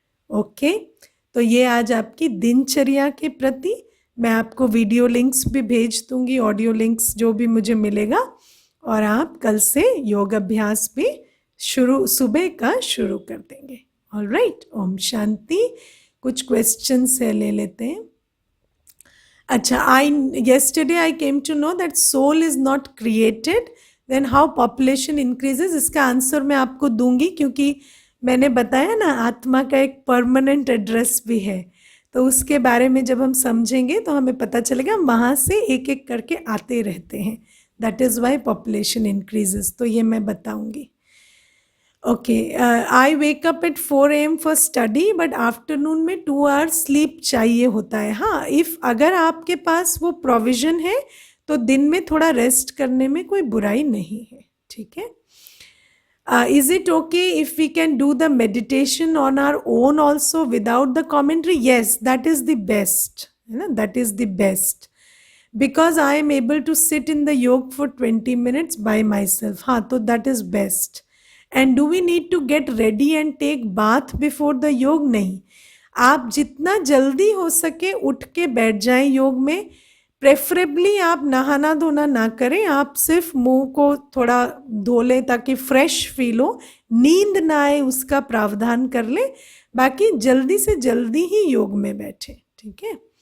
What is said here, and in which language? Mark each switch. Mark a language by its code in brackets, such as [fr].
[hi] Okay, तो ये आज आपकी दिनचर्या के प्रति मैं आपको वीडियो लिंक्स भी भेज दूंगी, ऑडियो लिंक्स जो भी मुझे मिलेगा, और आप कल से योग अभ्यास भी सुबह का शुरू कर देंगे। All right, Om Shanti. कुछ क्वेश्चंस है, ले लेते हैं। [en] अच्छा, yesterday I came to know that soul is not created, then how population increases? [hi] इसका आंसर मैं आपको दूंगी, क्योंकि मैंने बताया ना आत्मा का एक परमानेंट एड्रेस भी है, तो उसके बारे में जब हम समझेंगे तो हमें पता चलेगा, हम वहाँ से एक एक करके आते रहते हैं, [en] That is why population increases. [hi] तो ये मैं बताऊंगी। [en] okay, I wake up at 4 AM for study, but afternoon में 2 hours sleep [hi] चाहिए होता है। हाँ, इफ़ अगर आपके पास वो प्रोविज़न है तो दिन में थोड़ा रेस्ट करने में कोई बुराई नहीं है, ठीक है। [en] Is it okay if we can do the meditation on our own also without the commentary? Yes, that is the best, [hi] है ना, [en] that is the best, because I am able to sit in the yoga for 20 minutes by myself. हाँ, तो that is best. And do we need to get ready and take bath before the yoga? [hi] नहीं, आप जितना जल्दी हो सके उठ के बैठ जाएं योग में। प्रेफरेबली आप नहाना धोना ना करें, आप सिर्फ मुंह को थोड़ा धो लें ताकि फ्रेश फील हो, नींद ना आए उसका प्रावधान कर लें, बाकी जल्दी से जल्दी ही योग में बैठे, ठीक है।